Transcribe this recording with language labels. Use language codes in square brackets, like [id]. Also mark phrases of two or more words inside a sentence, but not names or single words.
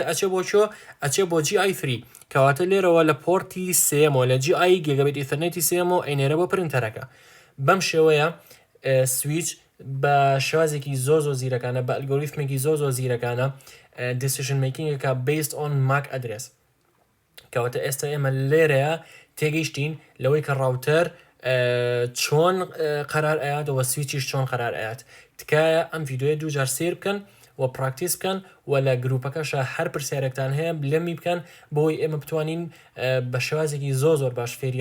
[ckb] ئەچێ بۆ چۆ ئەچێ بۆ GI3 کەواتە لێرەوە لە پۆرتی سێمەوە لە GI [en] gigabit Ethernet [ckb] سێمەوە ئەینێرە بۆ پرینتەرەکە بەم شێوەیە سویچ بە شوازێکی زۆ زیرەکانە بە ئەلگۆریتمێکی زۆ زیرەکانە [en] decision making [ckb] based [en] on MAC address [ckb] کەواتە ئێستا ئێمە لێرەیە تێگەیشتین لەوەی کە ڕاوتەر چۆن قەرار ئەیاتەوە سویچیش چۆن قەرار ئەیات تکایە ئەم ڤیددیۆیە دووجار سیر بکەن و پراکتیس بکەن و لە گروپەکەشە هەر پرسیارێکتان هەیە لەمی بکەن بۆی ئێمە بتوانین بە شێوازێکی زۆر باش فێری